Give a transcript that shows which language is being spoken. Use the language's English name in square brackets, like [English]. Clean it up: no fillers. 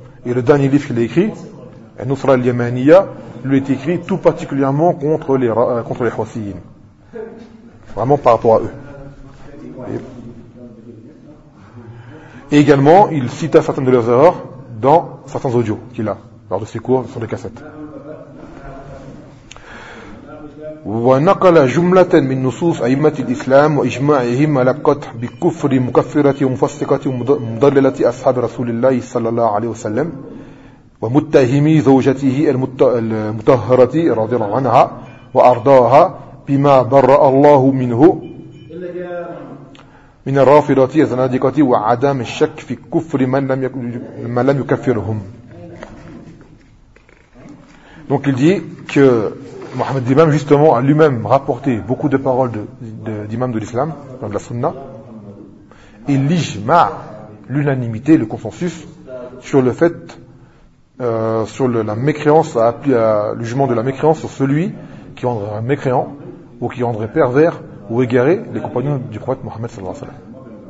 [French] Et le dernier livre qu'il a écrit, Al-Nusra al-Yamaniya, lui est écrit tout particulièrement contre les Houthiyin. Vraiment par rapport à eux. Et également, il cita certaines de leurs erreurs dans certains audios qu'il a, lors de ses cours sur les cassettes. [Arabic] ونقل جملة من نصوص أئمة الإسلام وإجماعهم على قطع بكفر مكفرة ومفسقة ومضللة أصحاب رسول الله صلى الله عليه وسلم ومتهمي زوجته المطهرة رضي الله عنها وأرضاها بما برأ الله منه من الرافضة الزنادقة وعدم الشك في كفر من لم يكفرهم. [French] Donc il dit que Mohamed Ibam justement a lui-même rapporté beaucoup de paroles d'imams de l'islam, de la sunna, et l'ijma, l'unanimité, le consensus sur le fait, la mécréance, le jugement de la mécréance sur celui qui rendrait mécréant ou qui rendrait pervers ou égaré les compagnons du prophète Mohamed sallallahu alayhi wa sallam.